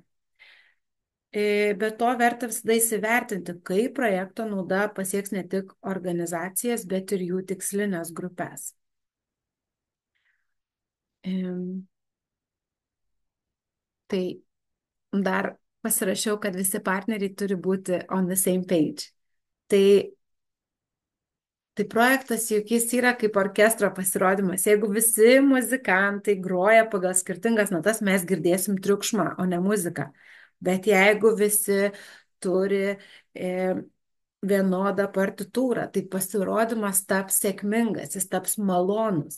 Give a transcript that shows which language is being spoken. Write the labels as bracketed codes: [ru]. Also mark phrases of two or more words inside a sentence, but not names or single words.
[lt] Be to verta visada įsivertinti, kaip projekto nauda pasieks ne tik organizacijas, bet ir jų tikslinės grupės. Tai dar pasirašiau, kad visi partneriai turi būti [en] on the same page. [lt] Tai projektas juk jis yra kaip orkestro pasirodymas. Jeigu visi muzikantai groja pagal skirtingas natas, mes girdėsim triukšmą, o ne muziką. Bet jeigu visi turi vienodą partitūrą, tai pasirodymas taps sėkmingas, jis taps malonus.